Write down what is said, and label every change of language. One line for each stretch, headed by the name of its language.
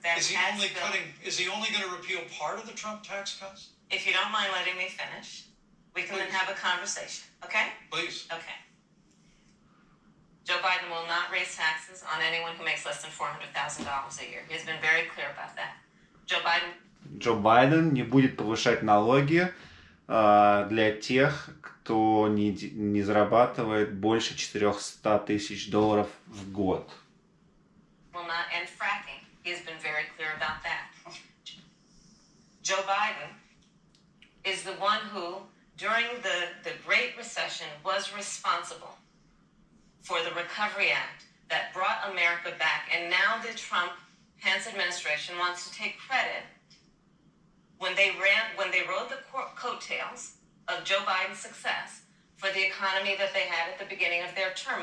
English: Is he only going to repeal part of the Trump tax cuts? If you don't mind letting me finish, we can then have a conversation, okay? Please. Okay. Joe Biden will not raise taxes on anyone who makes less than $400,000 a year. He's been very clear about that.
Russian: Джо Байден не будет повышать налоги для тех, кто не зарабатывает больше $400 тысяч в год.
English: Will not end fracking. He has been very clear about that. Joe Biden is the one who, during the Great Recession, was responsible for the Recovery Act that brought America back. And now the Trump-Pence administration wants to take credit when they rode the coattails of Joe Biden's success for the economy that they had at the beginning of their term.